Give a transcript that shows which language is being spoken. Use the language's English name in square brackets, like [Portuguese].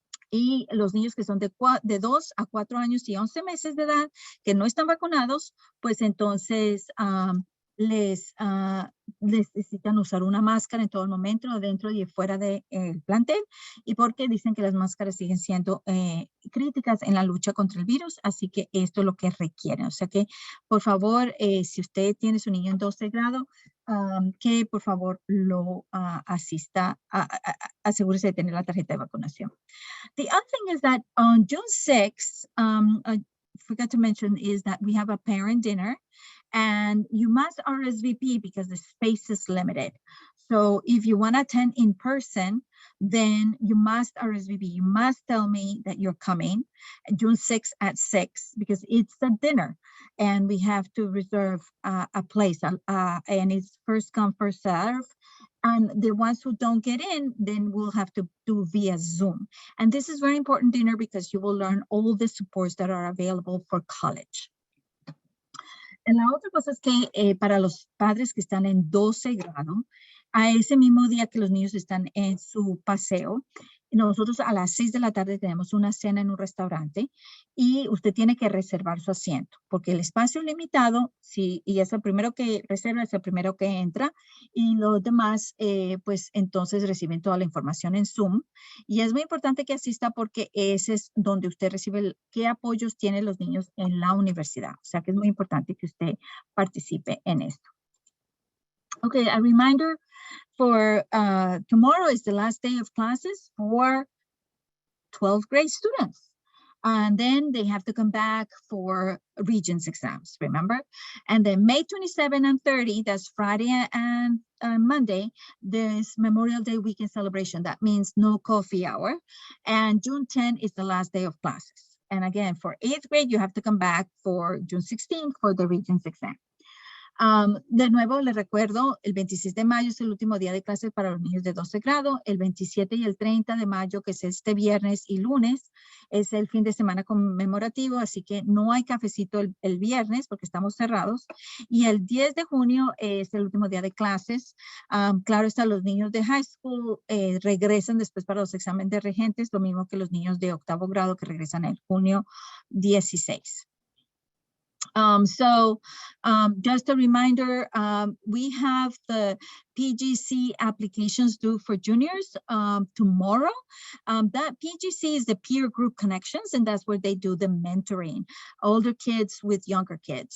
[Spanish] Y los niños que son de 2 a 4 años y 11 meses de edad, que no están vacunados, pues entonces les necesitan usar una máscara en todo momento, dentro y fuera del plantel, y porque dicen que las máscaras siguen siendo críticas en la lucha contra el virus, así que esto es lo que requieren. O sea que, por favor, si usted tiene su niño en 12 grado, que por favor lo asista, asegúrese de tener la tarjeta de vacunación. [English] The other thing is that on June 6th, I forgot to mention, is that we have a parent dinner, and you must RSVP because the space is limited. So if you want to attend in person, then you must RSVP. You must tell me that you're coming June 6th at 6 because it's a dinner and we have to reserve a place and it's first come, first serve. And the ones who don't get in, then we'll have to do via Zoom. And this is very important dinner because you will learn all the supports that are available for college. [Spanish] La otra cosa es que para los padres que están en 12 grado, a ese mismo día que los niños están en su paseo, nosotros a las 6 de la tarde tenemos una cena en un restaurante y usted tiene que reservar su asiento porque el espacio es limitado y es el primero que reserva, es el primero que entra y los demás pues entonces reciben toda la información en Zoom y es muy importante que asista porque ese es donde usted recibe qué apoyos tienen los niños en la universidad. O sea que es muy importante que usted participe en esto. [English] Okay, a reminder for tomorrow is the last day of classes for 12th grade students. And then they have to come back for Regents exams, remember? And then May 27 and 30, that's Friday and Monday, there's Memorial Day weekend celebration. That means no coffee hour. And June 10 is the last day of classes. And again, for 8th grade, you have to come back for June 16 for the Regents exam. [Spanish] De nuevo, les recuerdo, el 26 de mayo es el último día de clases para los niños de 12 grado. El 27 y el 30 de mayo, que es este viernes y lunes, es el fin de semana conmemorativo, así que no hay cafecito el viernes porque estamos cerrados. Y el 10 de junio es el último día de clases. Claro está, los niños de high school regresan después para los exámenes de regentes, lo mismo que los niños de octavo grado que regresan en junio 16. [English] Just a reminder, we have the PGC applications due for juniors tomorrow. That PGC is the peer group connections, and that's where they do the mentoring, older kids with younger kids.